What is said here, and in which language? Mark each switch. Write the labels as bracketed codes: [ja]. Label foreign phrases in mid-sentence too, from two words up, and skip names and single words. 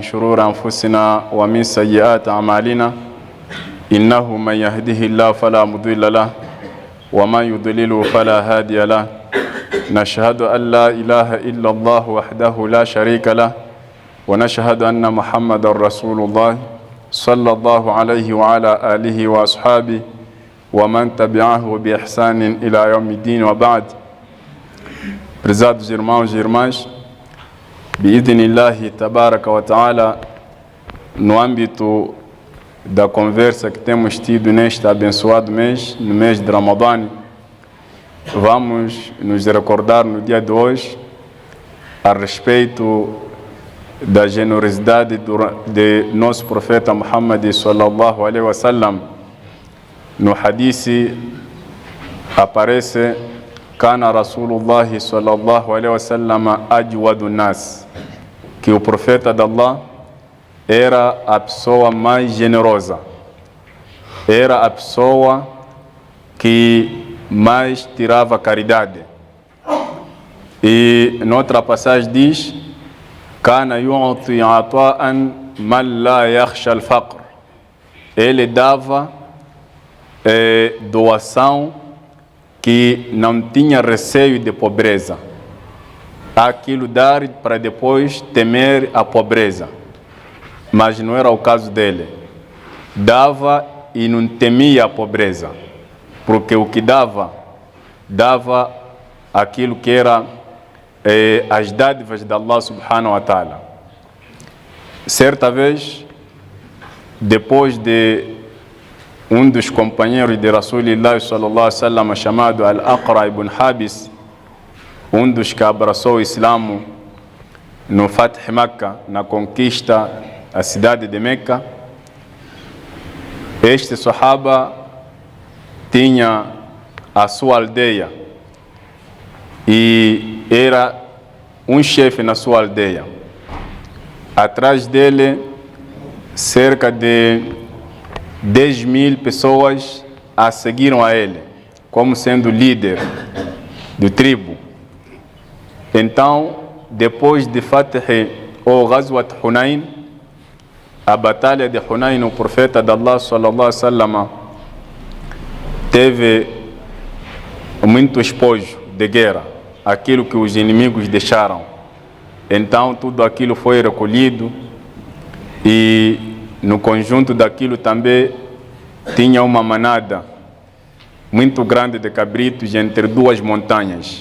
[ar] شرور أنفسنا ومن سيئات أعمالنا إنه من يهده الله فلا مضل له ومن يضلل فلا هادي له نشهد أن لا إله إلا الله وحده لا شريك له ونشهد أن محمد رسول الله صلى الله عليه وعلى آله وأصحابه ومن تبعه بإحسان إلى يوم الدين وبعد. [pt] Prezados irmãos e irmãs, [ar] بإذن الله تبارك وتعالى, [pt] no âmbito da conversa que temos tido neste abençoado mês, no mês de Ramadã, vamos nos recordar no dia de hoje a respeito da generosidade de nosso profeta Muhammad [ar] صلى الله عليه وسلم. [pt] No hadith aparece: [ar] كان رسول الله صلى الله عليه وسلم أجود ناس, [pt] que o profeta de Allah era a pessoa mais generosa, era a pessoa que mais tirava caridade. E noutra passagem diz: [ar] كان يعطي عطاء من لا يخشى الفقر. [pt] Ele dava doação que não tinha receio de pobreza. Aquilo dar para depois temer a pobreza. Mas não era o caso dele. Dava e não temia a pobreza. Porque o que dava aquilo que era as dádivas de Allah [ar] سبحانه وتعالى. [pt] Certa vez, depois de um dos companheiros de [ar] رسول الله صلى الله عليه وسلم, [pt] chamado Al-Aqra ibn Habis, um dos que abraçou o Islamo no [ar] فتح مكة, [pt] na conquista da cidade de Meca, este sahaba tinha a sua aldeia e era um chefe na sua aldeia. Atrás dele, cerca de 10.000 pessoas a seguiram a ele, como sendo líder do tribo. Então, depois de Fath ou [ar] غزوة حنين, [pt] a batalha de Hunain, o profeta de Allah [ar] صلى الله عليه وسلم [pt] teve muito espojo de guerra, aquilo que os inimigos deixaram. Então, tudo aquilo foi recolhido e no conjunto daquilo também tinha uma manada muito grande de cabritos entre duas montanhas.